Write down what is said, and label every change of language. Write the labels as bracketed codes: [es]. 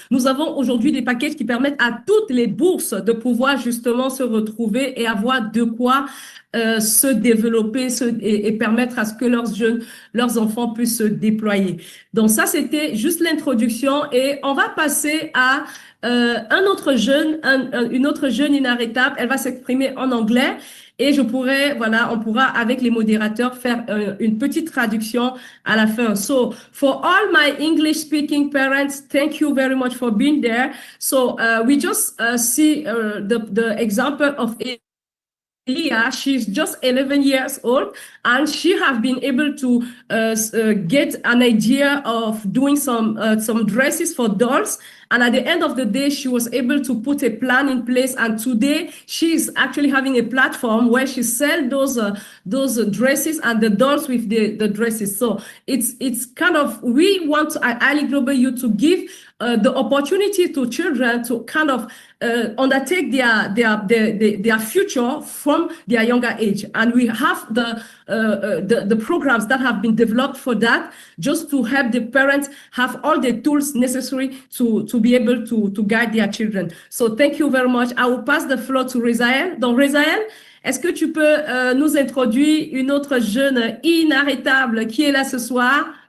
[fr] Nous avons aujourd'hui des packages qui permettent à toutes les bourses de pouvoir justement se retrouver et avoir de quoi se développer et permettre à ce que leurs enfants puissent se déployer. Donc ça, c'était juste l'introduction et on va passer à un autre jeune, une autre jeune inarrêtable. Elle va s'exprimer en anglais et on pourra avec les modérateurs faire une petite traduction à la fin. [en] So, for all my English-speaking parents, thank you very much for being there. So, we just see the example of Leah. She's just 11 years old and she has been able to get an idea of doing some dresses for dolls. And at the end of the day, she was able to put a plan in place. And today she's actually having a platform where she sells those dresses and the dolls with the dresses. So it's kind of, we want at Ali Global Youth to give the opportunity to children to kind of undertake their future from their younger age. And we have the programs that have been developed for that, just to help the parents have all the tools necessary to be able to guide their children. So thank you very much. I will pass the floor to Rezaël. [fr] Donc Rezaël, est-ce que tu peux nous introduire une autre jeune inarrêtable qui est là ce soir?